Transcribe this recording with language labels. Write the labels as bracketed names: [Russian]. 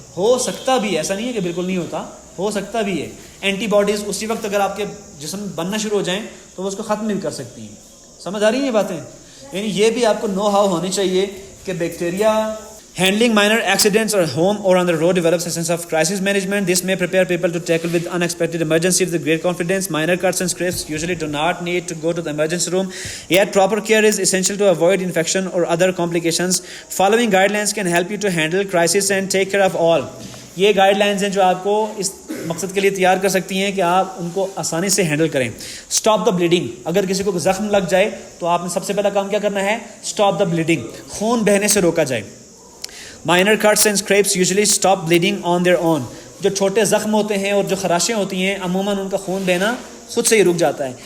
[Urdu] ہو سکتا بھی ہے, ایسا نہیں ہے کہ بالکل نہیں ہوتا, ہو سکتا بھی ہے. اینٹی باڈیز اسی وقت اگر آپ کے جسم بننا شروع ہو جائیں تو وہ اس کو ختم بھی کر سکتی ہیں. سمجھ آ رہی ہیں یہ باتیں؟ یعنی یہ بھی آپ کو نو ہاؤ ہونی چاہیے کہ bacteria [English] handling minor accidents at home or on the road develops a sense of crisis management. This may prepare people to tackle with unexpected emergencies with great confidence. Minor cuts and scrapes usually do not need to go to the emergency room, yet proper care is essential to avoid infection or other complications. Following guidelines can help you to handle crisis and take care of all. [Urdu] یہ guide lines ہیں جو آپ کو اس مقصد کے لیے تیار کر سکتی ہیں کہ آپ ان کو آسانی سے ہینڈل کریں. [English] Stop the bleeding. [Urdu] اگر کسی کو زخم لگ جائے تو آپ نے سب سے پہلا کام کیا کرنا ہے, اسٹاپ دا بلیڈنگ, خون بہنے سے روکا جائے. [English] Minor cuts and scrapes usually stop bleeding on their own. [Urdu] جو چھوٹے زخم ہوتے ہیں اور جو خراشیں ہوتی ہیں عموماً ان کا خون بہنا خود سے ہی رک جاتا ہے.